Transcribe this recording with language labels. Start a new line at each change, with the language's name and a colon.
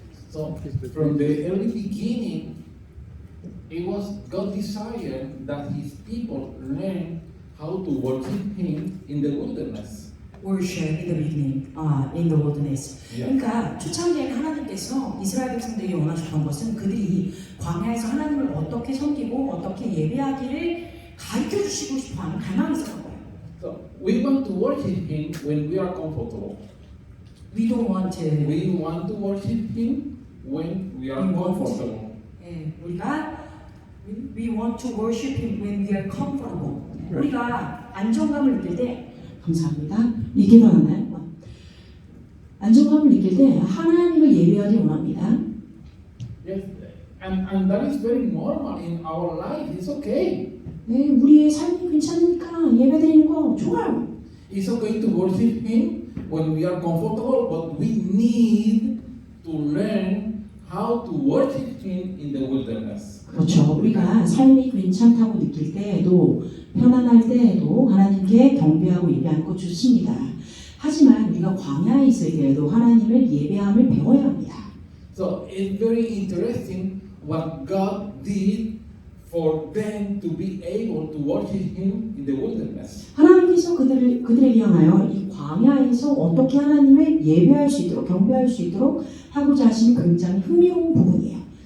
English: So from the early beginning, it was God's desire that His people learn how to worship Him in the wilderness. Worship in the beginning, in the wilderness. Yeah.
Korean: 그러니까 초창기에 하나님께서 이스라엘 백성들이 원하셨던 것은 그들이 광야에서 하나님을 어떻게 섬기고 어떻게 예배하기를 가르쳐 주시고 싶어하는 갈망이 있었던 거예요.
English: So we want to worship Him when we are comfortable. We don't want to. We want to worship Him when we are comfortable. 예, we want to worship Him when we are comfortable.
Korean: 우리가 안정감을 느낄 때 감사합니다. 이게 나왔나요? 안정감을 느낄 때 하나님을 예배하기 원합니다.
English: Yes, and that is very normal in our life. It's okay.
Korean: 네, 우리의 삶이 괜찮으니까 예배드리는 거 좋아요.
English: It's okay to worship Him when we are comfortable, but we need to learn how to worship Him in the wilderness.
Korean: 그렇죠. 우리가 삶이 괜찮다고 느낄 때에도 편안할 때에도 하나님께 경배하고 예배하는 거 좋습니다. 하지만 우리가 광야에 있을 때에도 하나님을 예배함을 배워야 합니다.
English: So it's very interesting what God did for them to be able to worship Him in the wilderness.
Korean: 하나님께서 그들에게 향하여 이 광야에서 어떻게 하나님을 예배할 수 있도록 경배할 수 있도록 하고자 하신 굉장히 흥미로운 부분이에요.